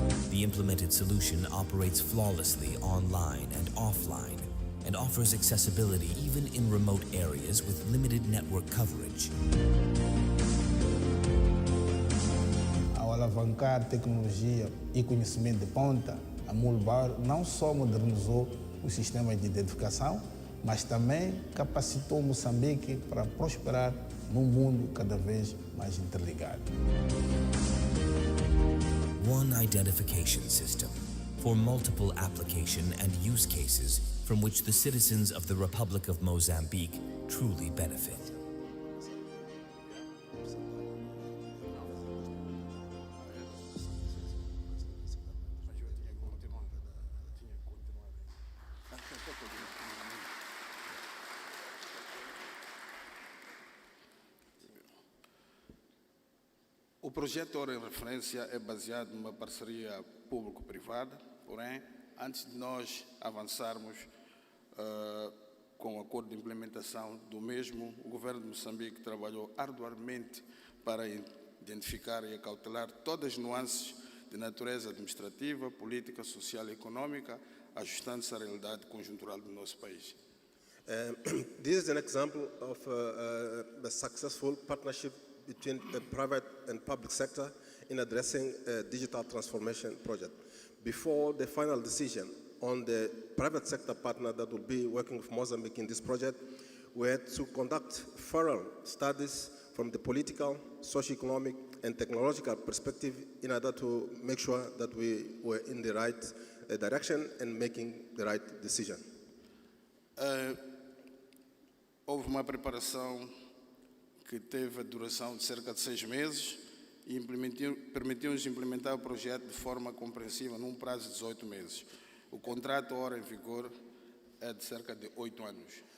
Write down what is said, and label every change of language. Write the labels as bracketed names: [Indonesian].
[English] The implemented solution operates flawlessly online and offline and offers accessibility even in remote areas with limited network coverage. [Portuguese] Ao alavancar tecnologia e conhecimento de ponta, a Mühlbauer não só modernizou os sistemas de identificação, mas também capacitou Moçambique para prosperar num mundo cada vez mais interligado. [English] One identification system for multiple application and use cases from which the citizens of the Republic of Mozambique truly benefit. [Portuguese] O projeto em referência é baseado numa parceria público-privada, porém, antes de nós avançarmos com o acordo de implementação do mesmo, o governo de Moçambique trabalhou arduamente para identificar e acautelar todas as nuances de natureza administrativa, política, social e econômica, ajustando-se à realidade conjuntural do nosso país. [English] This is an example of a successful partnership between the private and public sector in addressing a digital transformation project. Before the final decision on the private sector partner that will be working with Mozambique in this project, we had to conduct thorough studies from the political, socio-economic, and technological perspective in order to make sure that we were in the right direction and making the right decision. [Portuguese] Houve uma preparação que teve a duração de cerca de 6 meses e permitiu-nos implementar o projeto de forma compreensiva num prazo de 18 meses. O contrato, ora em vigor, é de cerca de 8 anos.